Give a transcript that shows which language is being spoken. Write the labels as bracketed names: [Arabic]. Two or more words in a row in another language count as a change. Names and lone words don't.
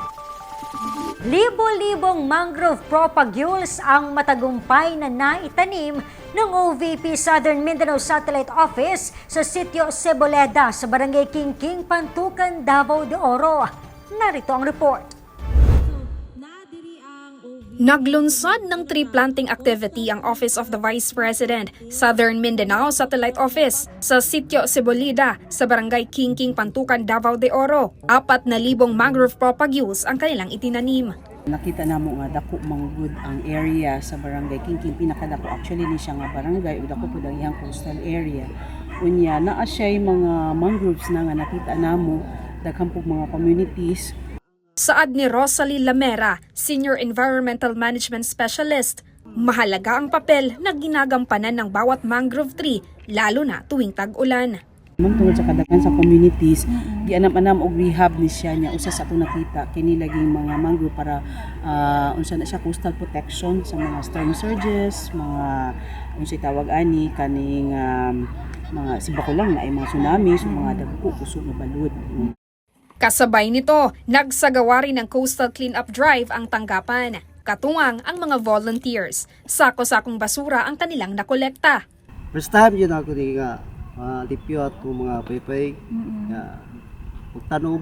[Filipino] Libo-libong mangrove propagules ang matagumpay na naitanim ng OVP Southern Mindanao Satellite Office sa sitio Ceboleda sa Barangay Kingking, Pantukan, Davao de Oro. Narito ang report. Naglunsad ng tree planting activity ang Office of the Vice President, Southern Mindanao Satellite Office sa sitio Ceboleda sa Barangay Kingking, Pantukan, Davao de Oro. 4,000 mangrove propagules ang kanilang itinanim. [Cebuano] Nakita namo nga dako manggod ang area sa Barangay Kingking, pinakadako actually ni siya nga barangay ug dako pud ang iyang coastal area. Unya naa siya mga mangroves na nga nakita namo daghang pug mga communities. [Filipino] Saad ni Rosalie Lamera, Senior Environmental Management Specialist, mahalaga ang papel na ginagampanan ng bawat mangrove tree, lalo na tuwing tag-ulan. [Cebuano] Tungod sa kadaghan sa communities, gianam-anam og rehab ni siya niya usa sa atong nakita kini laging mga mangrove para unsa na siya coastal protection sa mga storm surges, mga unsay tawag ani kaning mga sibakulang na ay mga tsunami, so mga dagko kusog na balud. [Filipino] Kasabay nito, nagsagawa rin ng Coastal Cleanup Drive ang tanggapan. Katuwang ang mga volunteers. Sako-sakong basura ang kanilang nakolekta. [English] First time [Cebuano] yun ako di nga lipyo at mga paypay. [Filipino] Pagtanong.